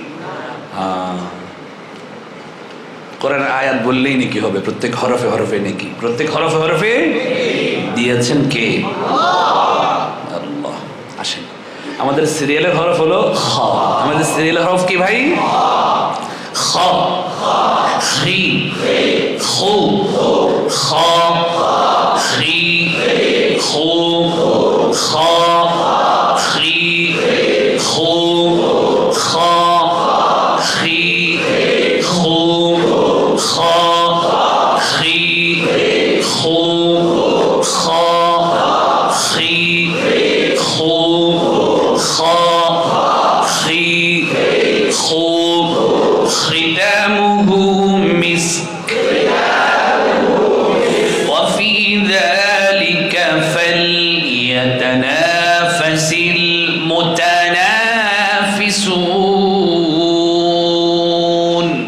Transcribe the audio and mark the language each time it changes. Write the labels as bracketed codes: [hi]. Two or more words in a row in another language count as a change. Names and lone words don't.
[bn] কোরআনের আয়াত বললেই নেকি হবে। প্রত্যেক হরফে হরফে নেকি, প্রত্যেক হরফে হরফে দিয়েছেন কে? আল্লাহ। আসেন, আমাদের সিরিয়ালের হরফ হলো খ। আমাদের সিরিয়ালের হরফ কি ভাই? খ, খি, খু, খ, খি, খু, খ, খি, খু, খ, খি, খু, খ, খি, খু, খ, খি, খু, খ, খি, খু। [ar] ختامه مسك وفي ذلك فليتنافس المتنافسون.